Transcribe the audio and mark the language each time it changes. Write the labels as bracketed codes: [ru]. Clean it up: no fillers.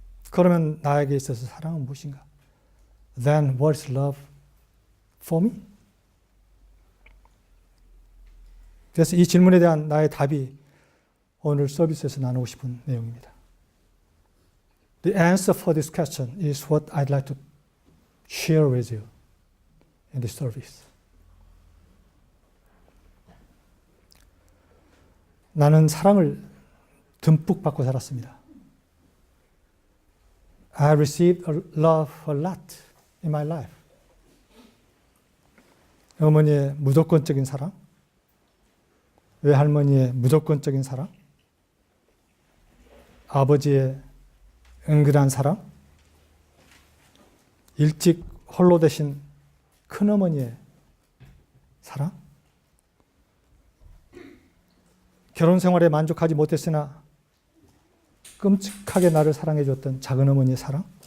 [ko] 그러면 나에게 있어서 사랑은 무엇인가? [en] Then what is love for me? [ko] 그래서 이 질문에 대한 나의 답이 오늘 서비스에서 나누고 싶은 내용입니다. [en] The answer for this question is what I'd like to share with you in this service. [ko] 나는 사랑을 듬뿍 받고 살았습니다. [en] I received love a lot in my life. [ko] 어머니의 무조건적인 사랑, 외할머니의 무조건적인 사랑, 아버지의 은근한 사랑, 일찍 홀로 되신 큰어머니의 사랑, 결혼 생활에 만족하지 못했으나 끔찍하게 나를 사랑해 줬던 작은어머니의 사랑,